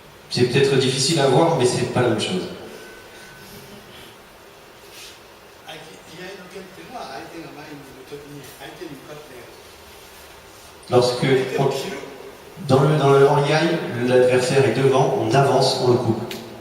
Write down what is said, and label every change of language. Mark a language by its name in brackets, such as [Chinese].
[French] C'est peut-être difficile à voir, mais c'est pas la même chose. [Japanese] 居合の剣っていうのは相手が前にいるときに相手に向かって [French] Lorsque [Japanese] 相手を切る。 [French] dans le hanyai, l'adversaire est devant, on avance, on le coupe.